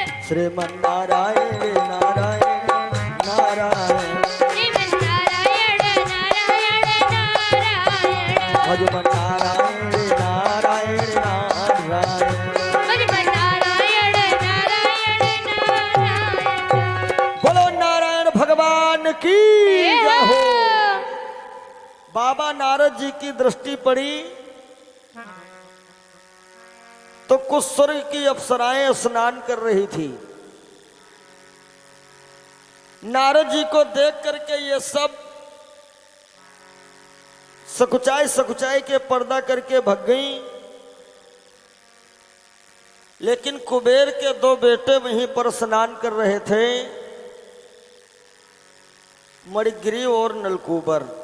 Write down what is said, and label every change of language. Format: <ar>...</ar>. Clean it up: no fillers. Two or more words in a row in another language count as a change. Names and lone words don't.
<hi>श्रीमन नारायण नारायण नारायण श्रीमन नारायण नारायण नारायण भजमन नारायण नारायण नारायण भजमन नारायण नारायण नारायण बोलो नारायण भगवान की जय हो। बाबा नारद जी की दृष्टि पड़ी तो कुछ स्वर्ग की अप्सराएं स्नान कर रही थी। नारद जी को देख करके ये सब सकुचाई के पर्दा करके भग गई, लेकिन कुबेर के दो बेटे वहीं पर स्नान कर रहे थे, मणिग्रीव और नलकूबर।</hi>